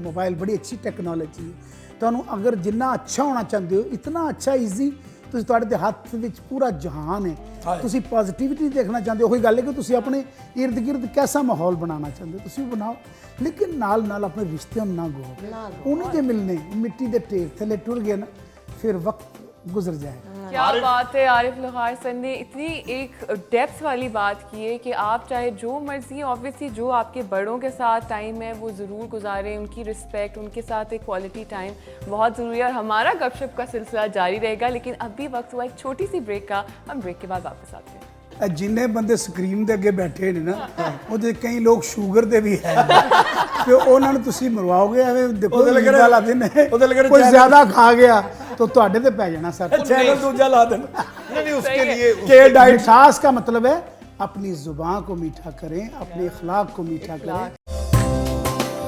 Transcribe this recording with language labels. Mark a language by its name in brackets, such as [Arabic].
[Punjabi] Mobile ਬੜੀ ਅੱਛੀ technology ਹੈ। ਤੁਹਾਨੂੰ ਅਗਰ ਜਿੰਨਾ ਅੱਛਾ ਹੋਣਾ ਚਾਹੁੰਦੇ ਹੋ, ਇਤਨਾ ਅੱਛਾ ਈਜ਼ੀ, ਤੁਸੀਂ ਤੁਹਾਡੇ ਦੇ ਹੱਥ ਵਿੱਚ ਪੂਰਾ ਜਹਾਨ ਹੈ। ਤੁਸੀਂ ਪੋਜ਼ਿਟਿਵਿਟੀ ਦੇਖਣਾ ਚਾਹੁੰਦੇ ਹੋ, ਉਹੀ ਗੱਲ ਹੈ ਕਿ ਤੁਸੀਂ ਆਪਣੇ ਇਰਦ ਗਿਰਦ ਕੈਸਾ ਮਾਹੌਲ ਬਣਾਉਣਾ ਚਾਹੁੰਦੇ ਹੋ, ਤੁਸੀਂ ਬਣਾਓ। ਲੇਕਿਨ ਨਾਲ ਆਪਣੇ ਰਿਸ਼ਤਿਆਂ ਨੂੰ ਨਾ ਗੋ ਉਹਨੇ ਜੇ ਮਿਲਨੇ ਮਿੱਟੀ ਦੇ ਢੇਰ ਥੱਲੇ ਟੁਰ ਗਏ ਨਾ, ਫਿਰ ਵਕਤ [Hindi] गुजर जाएगा। क्या बात है आरिफ लुहार सर ने इतनी एक डेप्थ वाली बात की है कि आप चाहे जो मर्जी, ऑब्वियसली जो आपके बड़ों के साथ टाइम है वो ज़रूर गुजारें, उनकी रिस्पेक्ट, उनके साथ एक क्वालिटी टाइम बहुत ज़रूरी है। और हमारा गपशप का सिलसिला जारी रहेगा, लेकिन अभी वक्त हुआ एक छोटी सी ब्रेक का। हम ब्रेक के बाद वापस आते हैं। [Punjabi] जिन्ने बंदे स्क्रीन ਦੇ ਅੱਗੇ ਬੈਠੇ ਨੇ ਨਾ, ਉਹਦੇ ਕਈ ਲੋਕ ਸ਼ੂਗਰ ਦੇ ਵੀ ਹੈ ਤੇ ਉਹਨਾਂ ਨੂੰ ਤੁਸੀਂ ਮਰਵਾਓਗੇ। ਐਵੇਂ ਦੇਖੋ ਈਦ ਵਾਲਾ ਦਿਨ ਹੈ, ਕੋਈ ਜ਼ਿਆਦਾ ਖਾ ਗਿਆ तो ਤੁਹਾਡੇ ਤੇ ਪੈ ਜਾਣਾ ਸਰ। चैनल दूजा ला देना। [Hindi] नहीं उसके लिए के डाइट सास का मतलब है अपनी जुबान को मीठा करें, अपने अखलाक को मीठा करें।